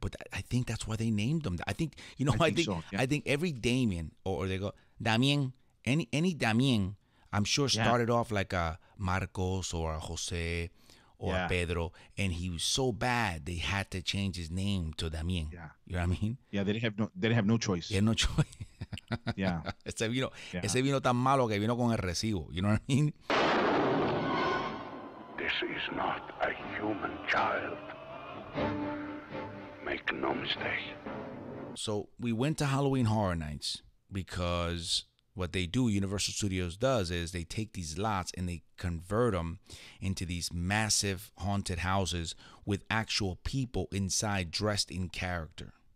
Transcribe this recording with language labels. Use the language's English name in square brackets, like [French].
[English] But I think that's why they named him. I think I think every Damien or they go Damien, any Damien, I'm sure started off like a Marcos or a Jose or a Pedro, and he was so bad they had to change his name to Damien. Yeah. You know what I mean? Yeah, they didn't have no choice. They had no choice. Yeah. [Spanish] Ese vino tan malo que vino con el recibo. [English] You know what I mean? This is not a human child. Make no mistake. So we went to Halloween Horror Nights because what they do, Universal Studios does, is they take these lots and they convert them into these massive haunted houses with actual people inside dressed in character.